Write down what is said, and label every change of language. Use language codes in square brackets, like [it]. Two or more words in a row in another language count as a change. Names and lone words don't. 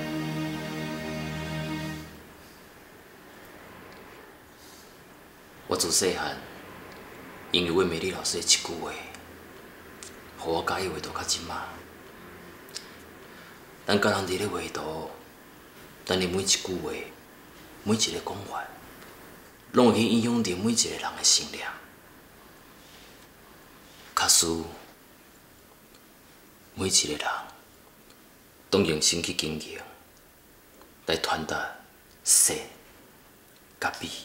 [nan] 我自细汉，因为阮美丽老师的一句话，互我喜欢画图到即马。咱甲人伫咧画图，咱的每一句话、每一个讲法，拢会去影响着每一个人的心灵。假使每一个人都用心去经营，来传达善甲美。